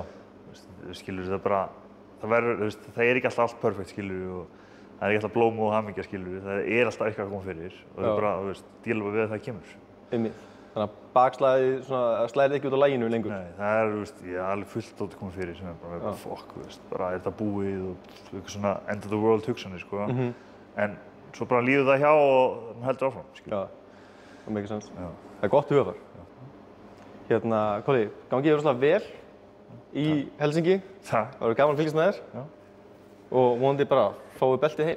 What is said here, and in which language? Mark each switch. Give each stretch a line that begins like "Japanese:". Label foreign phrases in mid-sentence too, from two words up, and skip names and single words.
Icelandic: Skilurðu, það er ekki alltaf allt perfekt, skilurðu, og það er ekki alltaf blóm og hamingja, skilurðu. Það er alltaf eitthvað að koma fyrir og það er bara, díla bara við að það kemur. Einmitt. Þannig að bakslagið slæðir ekki út af laginu lengur? Nei, það er, ég er alveg fullt átt að koma fyrir sem er bara, fokk, bara er þetta búið og eitthvað svona
English: end of the world
Icelandic: hugsanir, sko. En svo bara líður það hjá og það heldur áfram, skilurðu. Það er mikið sens. Það er gott hugafar. Kolli, gangi þér rosalega vel í Helsinki. Það verður gaman að fylgjast með þér. Og vonandi bara fáið beltið heim.